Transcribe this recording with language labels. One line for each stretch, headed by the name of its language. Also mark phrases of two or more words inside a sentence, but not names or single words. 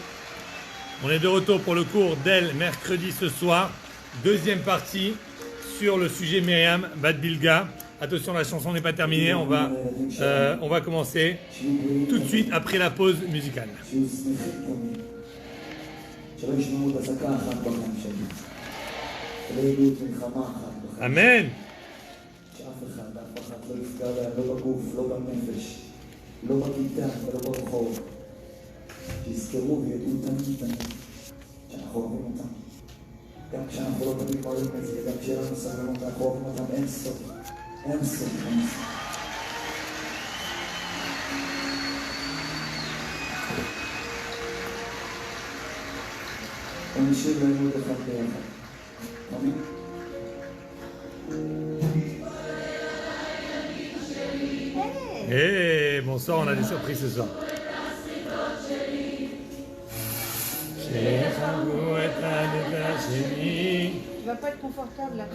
French: On est de retour pour le cours d'El mercredi ce soir. Deuxième partie sur le sujet Myriam Bat Bilga. Attention, la chanson n'est pas terminée. On va commencer tout de suite après la pause musicale. Amen.
Hebrew: שיזכרו וידעו תמיד שאנחנו אוהבים אותם. גם כשאנחנו לא תמיד רואים את זה, גם כשיהיה לנו סבלנות, אנחנו אוהבים אותם אין סוף. אין סוף. ונשאיר לנו את אחד ביחד. אמן?
French: Hey, bonsoir, on a des surprises ce soir. Tu vas pas être confortable là.